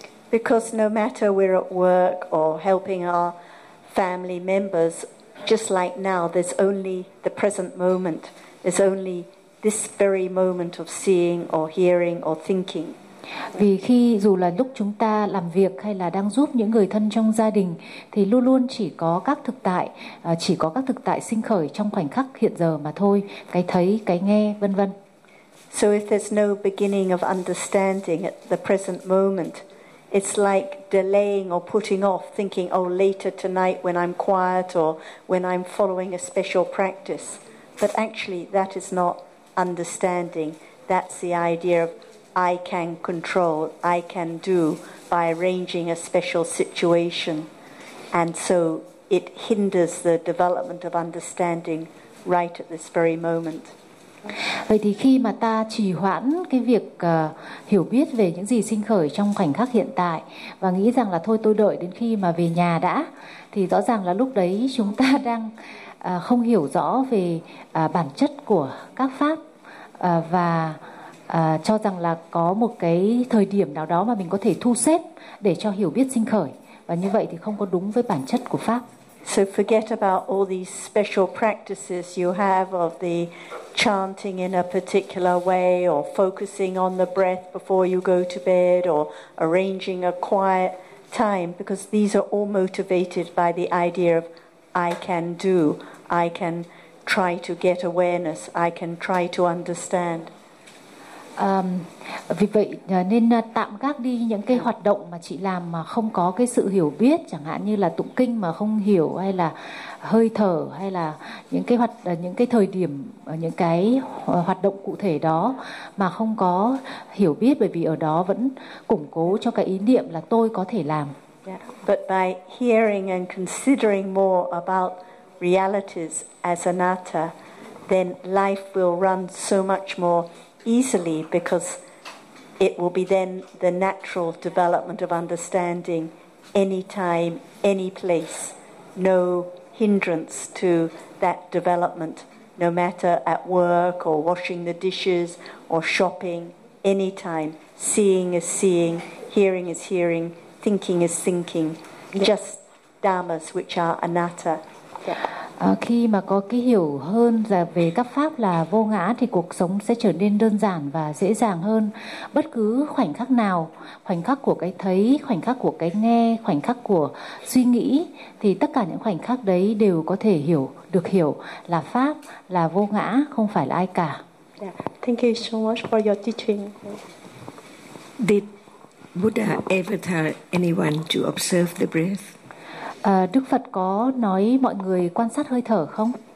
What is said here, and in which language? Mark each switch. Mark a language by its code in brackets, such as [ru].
[en] Because no matter we're at work or helping our family members, just like now, there's only the present moment. There's only this very moment of seeing or hearing or thinking. [vi] Vì khi dù là lúc chúng ta làm việc hay là đang giúp những người thân trong gia đình thì luôn luôn chỉ có các thực tại, chỉ có các thực tại sinh khởi trong khoảnh khắc hiện giờ mà thôi, cái thấy, cái nghe, vân vân. [en] So if there's no beginning of understanding at the present moment, it's like delaying or putting off, thinking, oh, later tonight when I'm quiet or when I'm following a special practice. But actually, that is not understanding. That's the idea of I can control, I can do by arranging a special situation. And so it hinders the development of understanding right at this very moment. [vi] Vậy thì khi mà ta trì hoãn cái việc hiểu biết về những gì sinh khởi trong khoảnh khắc hiện tại và nghĩ rằng là thôi tôi đợi đến khi mà về nhà đã, thì rõ ràng là lúc đấy chúng ta đang không hiểu rõ về bản chất của các pháp và cho rằng là có một cái thời điểm nào đó mà mình có thể thu xếp để cho hiểu biết sinh khởi, và như vậy thì không có đúng với bản chất của pháp. [en] So forget about all these special practices you have of the chanting in a particular way or focusing on the breath before you go to bed or arranging a quiet time, because these are all motivated by the idea of I can do, I can try to get awareness, I can try to understand. [vi] Vì vậy nên tạm gác đi những cái hoạt động mà chị làm mà không có cái sự hiểu biết, chẳng hạn như là tụng kinh mà không hiểu, hay là hơi thở, hay là những cái hoạt những cái thời điểm, những cái hoạt động cụ thể đó mà không có hiểu biết, bởi vì ở đó vẫn củng cố cho cái ý niệm là tôi có thể làm. [en] Yeah. But by hearing and considering more about realities as anatta, then life will run so much more easily, because it will be then the natural development of understanding, any time, any place, no hindrance to that development, no matter at work or washing the dishes or shopping, any time, seeing is seeing, hearing is hearing, thinking is thinking, just dhammas which are anatta. [vi] Khi mà có cái hiểu hơn về các pháp là vô ngã thì cuộc sống sẽ trở nên đơn giản và dễ dàng hơn. Bất cứ khoảnh khắc nào, khoảnh khắc của cái thấy, khoảnh khắc của cái nghe, khoảnh khắc của suy nghĩ, thì tất cả những khoảnh khắc đấy đều có thể hiểu, được hiểu là pháp, là vô ngã, không phải là ai cả. [en] Yeah. Thank you so much for your teaching. Did Buddha ever tell anyone to observe the breath? [vi] Đức Phật có nói mọi người quan sát hơi thở không?